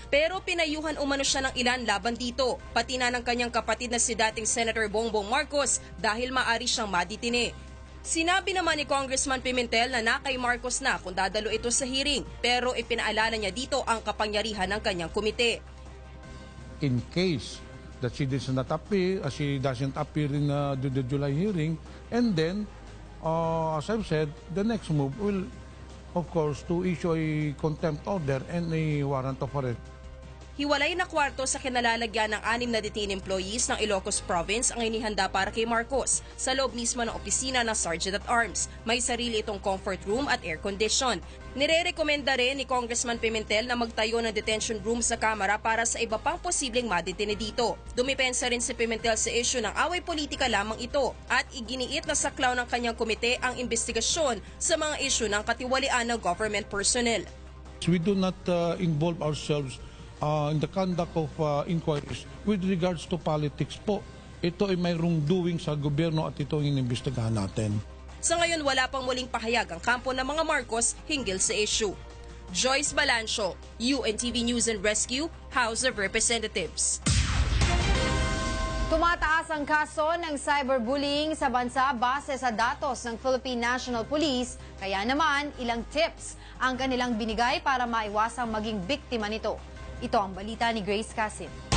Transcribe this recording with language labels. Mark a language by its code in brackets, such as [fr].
[tl] Pero pinayuhan umano siya ng ilan laban dito, pati na ng kanyang kapatid na si dating Senator Bongbong Marcos dahil maari siyang maditine. Sinabi naman ni Congressman Pimentel na kay Marcos na kung dadalo ito sa hearing, pero ipinaalala niya dito ang kapangyarihan ng kanyang komite. [en] In case that she does not appear, she doesn't appear in the July hearing, and then, as I've said, the next move will, of course, to issue a contempt order and a warrant of arrest. [tl] Hiwalay na kwarto sa kinalalagyan ng 6 na [en] detained employees [tl] ng Ilocos Province ang inihanda para kay Marcos sa loob mismo ng opisina ng Sergeant at Arms. May sarili itong comfort room at air condition. Nire-rekomenda rin ni Congressman Pimentel na magtayo ng detention room sa Kamara para sa iba pang posibleng madetine dito. Dumipensa rin si Pimentel sa issue ng away politika lamang ito at iginiit na saklaw ng kanyang komite ang investigasyon sa mga issue ng katiwalian ng [en] government personnel. We do not involve ourselves in the conduct of inquiries with regards to politics po. [tl] Ito ay mayroong doing sa gobyerno at ito ang inimbestigahan natin. Sa ngayon, wala pang muling pahayag ang kampo ng mga Marcos hinggil sa issue. Joyce Balancio, UNTV News and Rescue, House of Representatives. Tumataas ang kaso ng cyberbullying sa bansa base sa datos ng Philippine National Police. Kaya naman, ilang tips ang kanilang binigay para maiwasang maging biktima nito. Ito ang balita ni Grace Casin.